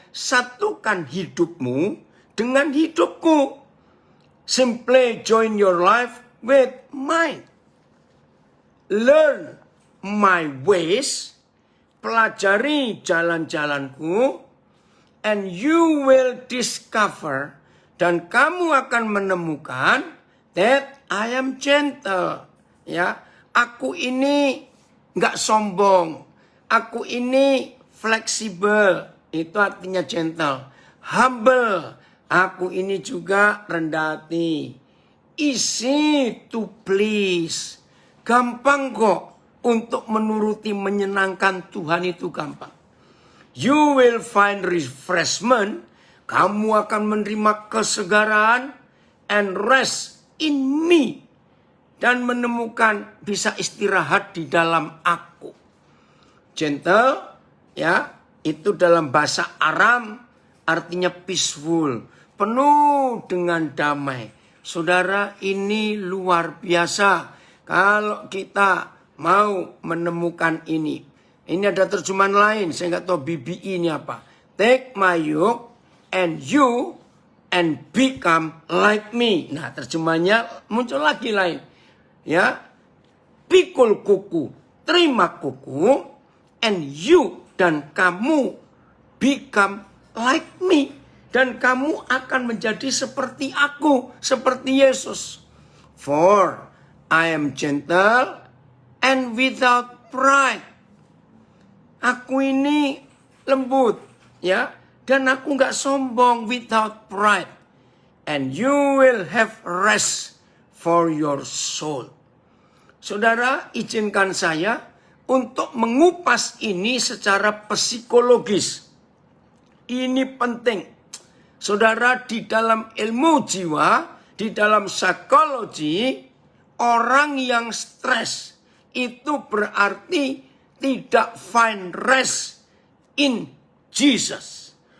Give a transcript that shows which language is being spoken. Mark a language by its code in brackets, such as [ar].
[id] Satukan hidupmu dengan hidupku. [en] Simply join your life with mine. Learn my ways. [id] Pelajari jalan-jalanku. [en] And you will discover. [id] Dan kamu akan menemukan [en] that I am gentle. [id] Ya, aku ini nggak sombong. Aku ini fleksibel. Itu artinya gentle. Humble. Aku ini juga rendah hati. [en] Easy to please. [id] Gampang kok untuk menuruti menyenangkan Tuhan itu gampang. [en] You will find refreshment. [id] Kamu akan menerima kesegaran [en] and rest in me. [id] Dan menemukan bisa istirahat di dalam aku. Gentle, ya, itu dalam bahasa Aram artinya peaceful. Penuh dengan damai. Saudara, ini luar biasa. Kalau kita mau menemukan ini. Ini ada terjemahan lain. Saya nggak tahu BBI ini apa. [en] Take my yoke and you and become like me. [id] Nah, terjemahannya muncul lagi lain. Ya. Pikul kuku. Terima kuku. [en] And you [id] dan kamu [en] become like me. [id] Dan kamu akan menjadi seperti aku, seperti Yesus. [en] For I am gentle and without pride. [id] Aku ini lembut, ya, dan aku nggak sombong, [en] without pride. And you will have rest for your soul. [id] Saudara, izinkan saya untuk mengupas ini secara psikologis. Ini penting. Saudara, di dalam ilmu jiwa, di dalam psikologi, orang yang stres itu berarti tidak [en] find rest in Jesus.